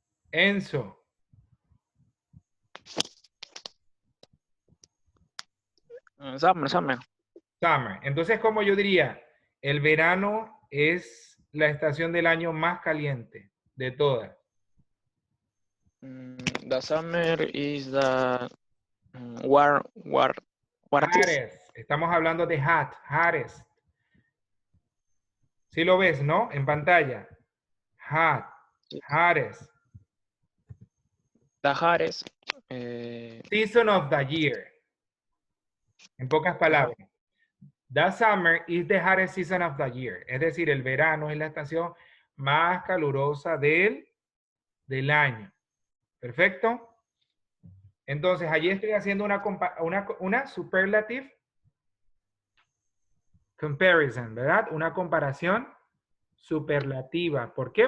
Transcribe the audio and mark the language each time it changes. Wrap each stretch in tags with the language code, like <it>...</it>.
<en>Enzo. Summer, summer. Summer.</en> <es>Entonces, como yo diría, el verano es la estación del año más caliente de todas.</es> <en>The summer is the warmest. Hottest.</en> <es>Estamos hablando de</es> <en>hot, hottest.</en> <es>¿Sí lo ves, no? En pantalla.</es> <en>Hot, hottest. The hottest. Season of the year.</en> <es>En pocas palabras.</es> <en>The summer is the hottest season of the year.</en> <es>Es decir, el verano es la estación más calurosa del año. ¿Perfecto? Entonces, allí estoy haciendo una superlative comparison, ¿verdad? Una comparación superlativa. ¿Por qué?</es>